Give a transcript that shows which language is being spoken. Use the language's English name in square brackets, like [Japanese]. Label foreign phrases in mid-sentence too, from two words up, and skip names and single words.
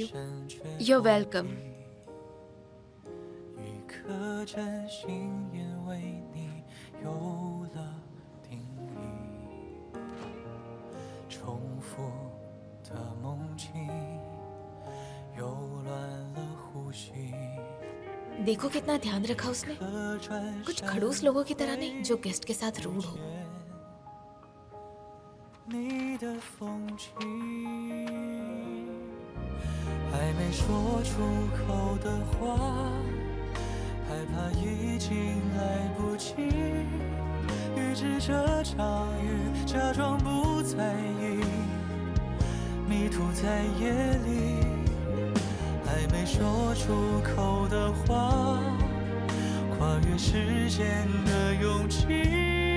[English] You're welcome. [Chinese] 一颗真心因为你有了定义，重复的梦境又乱了呼吸。 [Hindi] देखो कितना ध्यान रखा उसने। कुछ खड़ूस लोगों की तरह नहीं जो गेस्ट के साथ रूड हो। [Chinese] 你的风景，还没说出口的话，害怕已经来不及。预知这场雨，假装不在意，迷途在夜里，还没说出口的话，跨越时间的勇气。